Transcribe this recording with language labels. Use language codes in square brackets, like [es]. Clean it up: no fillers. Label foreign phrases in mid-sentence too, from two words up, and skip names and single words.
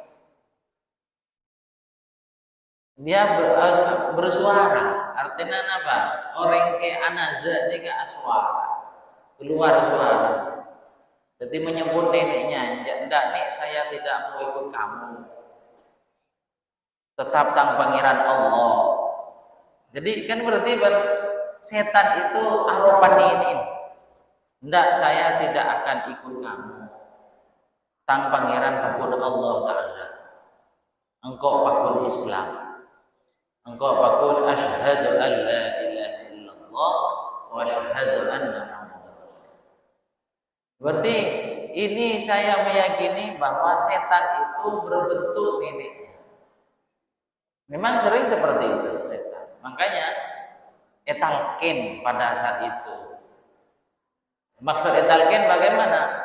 [id] Dia bersuara, artinya apa? Orang si anaza dia ke suara, keluar suara. Jadi menyebut neneknya, "Ndak nek, saya tidak mau ikut kamu. [mad] Tetap tang pangeran Allah." [id] Jadi kan berarti setan itu aropan nenek. "Ndak, saya tidak akan ikut kamu. [mad] Tang pangeran pakun Allah Ta'ala. Engkau pakun Islam. [ar] Engkau pakun أشهد أن لا إله إلا الله وأشهد أن محمدا رسول الله." [id] Berarti ini saya meyakini bahwa setan itu berbentuk neneknya. Memang sering seperti itu setan. Makanya etalkin pada saat itu. Maksud etalkin bagaimana?